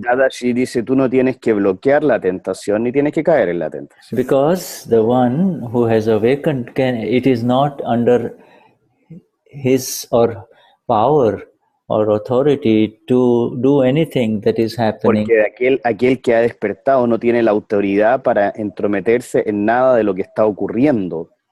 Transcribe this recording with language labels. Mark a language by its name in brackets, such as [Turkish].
[Spanish] Dadashri dice, tú no tienes que bloquear la tentación, ni tienes que caer en la tentación. [English] Because the one who has awakened, it is not under his or power or authority to do anything that is happening. [Spanish] Porque aquel que ha despertado no tiene la autoridad para entrometerse en nada de lo que está ocurriendo.